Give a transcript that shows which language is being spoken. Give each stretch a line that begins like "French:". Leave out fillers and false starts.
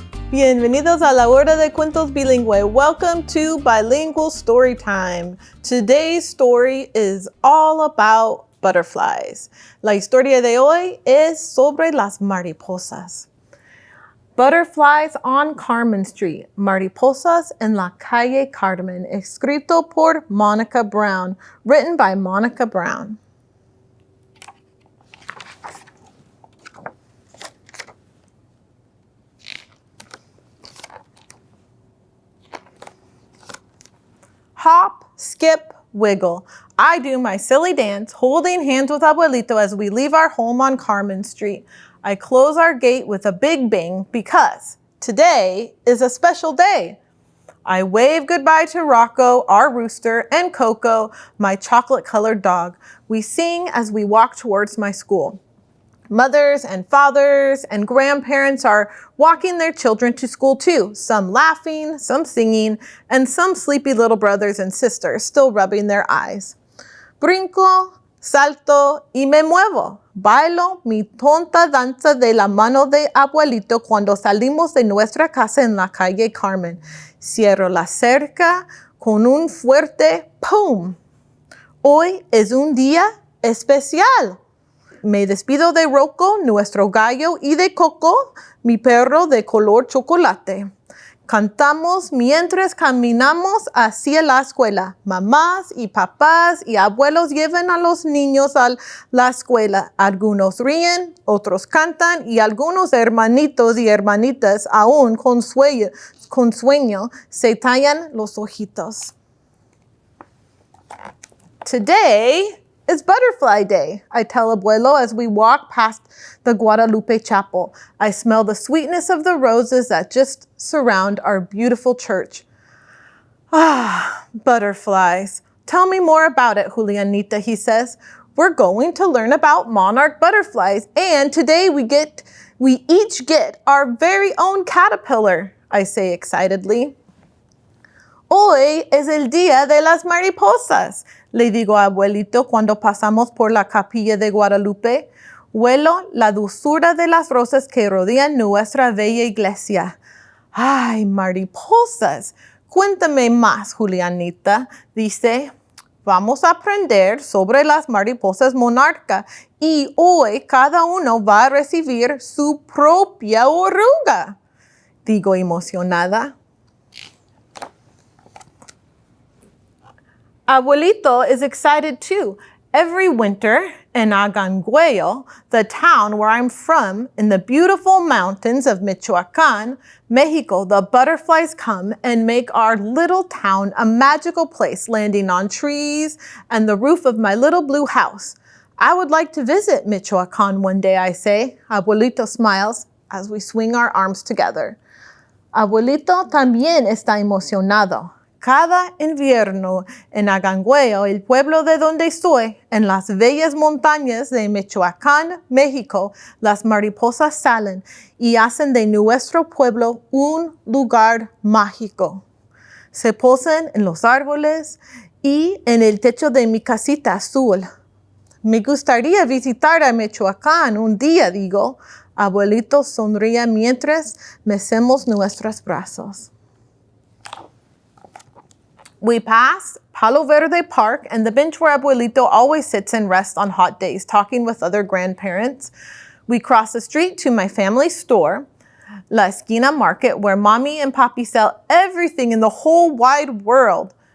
Spanish: Bienvenidos a la hora de cuentos bilingüe.
English: Welcome to Bilingual Storytime. Today's story is all about butterflies.
Spanish: La historia de hoy es sobre las mariposas.
English: Butterflies on Carmen Street.
Spanish: Mariposas en la calle Carmen. Escrito por Monica Brown.
English: Written by Monica Brown. Hop, skip, wiggle. I do my silly dance, holding hands with Abuelito as we leave our home on Carmen Street. I close our gate with a big bang because today is a special day. I wave goodbye to Rocco, our rooster, and Coco, my chocolate-colored dog. We sing as we walk towards my school. Mothers and fathers and grandparents are walking their children to school too, some laughing, some singing, and some sleepy little brothers and sisters still rubbing their eyes.
Spanish: Brinco, salto y me muevo. Bailo mi tonta danza de la mano de abuelito cuando salimos de nuestra casa en la calle Carmen. Cierro la cerca con un fuerte ¡pum! Hoy es un día especial. Me despido de Rocco, nuestro gallo, y de Coco, mi perro de color chocolate. Cantamos mientras caminamos hacia la escuela. Mamás y papás y abuelos llevan a los niños a la escuela. Algunos ríen, otros cantan y algunos hermanitos y hermanitas aún con sueño se tallan los ojitos.
English: Today is Butterfly Day, I tell Abuelo as we walk past the Guadalupe Chapel. I smell the sweetness of the roses that just surround our beautiful church. Ah, butterflies. Tell me more about it, Julianita, he says. We're going to learn about monarch butterflies, and today we each get our very own caterpillar, I say excitedly.
Spanish: Hoy es el día de las mariposas, le digo a Abuelito cuando pasamos por la capilla de Guadalupe. Huelo la dulzura de las rosas que rodean nuestra bella iglesia. Ay, mariposas. Cuéntame más, Julianita, dice. Vamos a aprender sobre las mariposas monarca y hoy cada uno va a recibir su propia oruga, digo emocionada.
English: Abuelito is excited too. Every winter in Aganguello, the town where I'm from, in the beautiful mountains of Michoacán, Mexico, the butterflies come and make our little town a magical place, landing on trees and the roof of my little blue house. I would like to visit Michoacán one day, I say. Abuelito smiles as we swing our arms together.
Spanish: Abuelito también está emocionado. Cada invierno en Aganguello, el pueblo de donde estoy, en las bellas montañas de Michoacán, México, las mariposas salen y hacen de nuestro pueblo un lugar mágico. Se posan en los árboles y en el techo de mi casita azul. Me gustaría visitar a Michoacán un día, digo. Abuelito sonríe mientras mecemos nuestros brazos.
English: We pass Palo Verde Park and the bench where Abuelito always sits and rests on hot days, talking with other grandparents. We cross the street to my family store, La Esquina Market, where Mommy and Papi sell everything in the whole wide world.